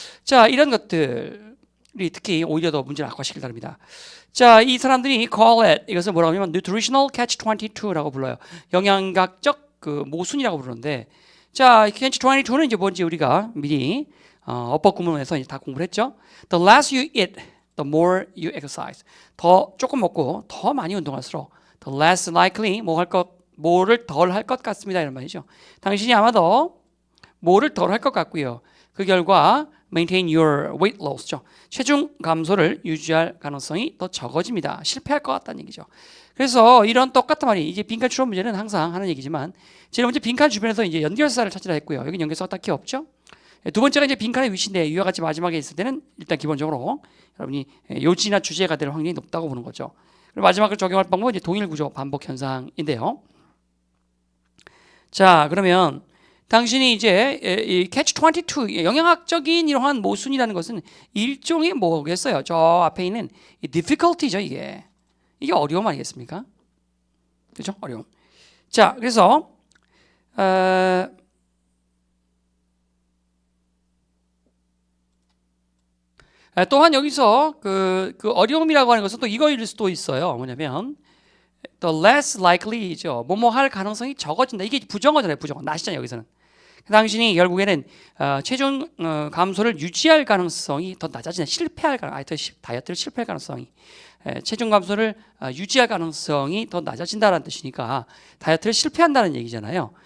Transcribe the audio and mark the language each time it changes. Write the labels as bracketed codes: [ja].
[ko] 자, 이런 것들이 특히 오히려 더 문제를 악화시킬 따릅니다. 자, 이 사람들이 [en] call it [ko] 이것을 뭐라고 하면 [en] nutritional catch-22 [ko] 라고 불러요. 영양학적 그 모순이라고 부르는데, 자, catch-22는 이제 뭔지 우리가 미리 어법 구문에서 이제 다 공부를 했죠. [en] The less you eat, the more you exercise. [ko] 더 조금 먹고 더 많이 운동할수록 [en] the less likely [ko] 뭐를 덜 할 것 같습니다 이런 말이죠. 당신이 아마도 뭐를 덜 할 것 같고요. 그 결과 [en] maintain your weight loss죠. [ko] 체중 감소를 유지할 가능성이 더 적어집니다. 실패할 것 같다는 얘기죠. 그래서 이런 똑같은 말이 이제 빈칸 추론 문제는 항상 하는 얘기지만 제일 먼저 빈칸 주변에서 이제 연결사를 찾으라 했고요. 여기 연결사가 딱히 없죠. 두 번째가 이제 빈칸의 위치인데 이와 같이 마지막에 있을 때는 일단 기본적으로 여러분이 요지나 주제가 될 확률이 높다고 보는 거죠. 그리고 마지막으로 적용할 방법은 이제 동일 구조 반복 현상인데요. 자, 그러면 당신이 이제 이 catch-22 영양학적인 이러한 모순이라는 것은 일종의 뭐겠어요? 저 앞에 있는 이 difficulty죠. 이게 어려움 아니겠습니까? 그렇죠? 어려움. 자, 그래서 또한 여기서 그 어려움이라고 하는 것은 또 이거일 수도 있어요. 뭐냐면 [en] the less likely죠. [ko] 뭐뭐 할 가능성이 적어진다. 이게 부정어잖아요. 부정어. 나시잖아요. 여기서는. 당신이 결국에는 체중 감소를 유지할 가능성이 더 낮아진다. 실패할 다이어트를 실패할 가능성이 체중 감소를 유지할 가능성이 더 낮아진다는 뜻이니까 다이어트를 실패한다는 얘기잖아요.